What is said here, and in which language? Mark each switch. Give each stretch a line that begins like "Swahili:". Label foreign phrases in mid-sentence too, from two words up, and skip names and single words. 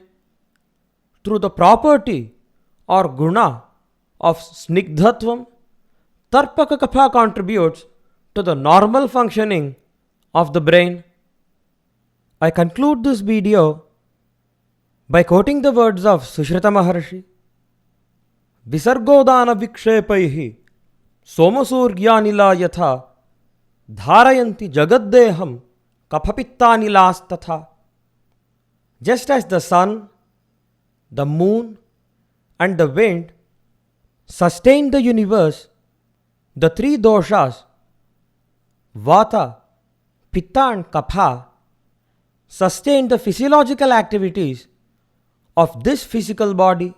English: Through the property or guna of Snigdhatvam,
Sanskrit: Tarpaka Kapha
English: contributes to the normal functioning of the brain. I conclude this video by quoting the words of Sushrita Maharishi.
Sanskrit: Visargodana vikshepaihi somasurgyanila yatha dharayanti jagaddeham kaphapitanilas tatha.
English: Just as the sun, the moon and the wind sustain the universe, the three doshas, Vata, Pitta and Kapha, sustain the physiological activities of this physical body.